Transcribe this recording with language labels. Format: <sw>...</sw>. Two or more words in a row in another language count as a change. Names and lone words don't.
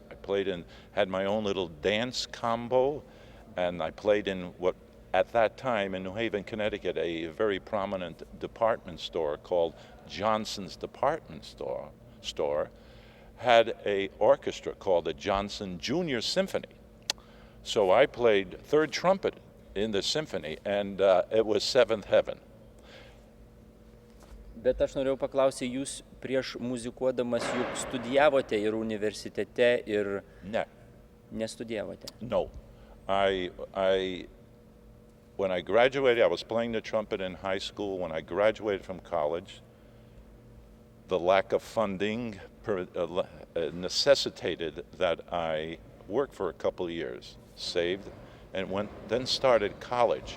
<en>I had my own little dance combo, and I played in what, at that time in New Haven, Connecticut, a very prominent department store called Johnson's Department Store, had a orchestra called the Johnson Junior Symphony. So I played third trumpet in the symphony, and it was seventh heaven.</en> <lt>Bet aš norėjau paklausyti, jūs prieš muzikuodamas juk studijavote ir universitete, ir Ne. nestudijavote.</lt> <en>No. When I graduated, I was playing the trumpet in high school. When I graduated from college, the lack of funding necessitated that I work for a couple of years, saved, and then started college.</en>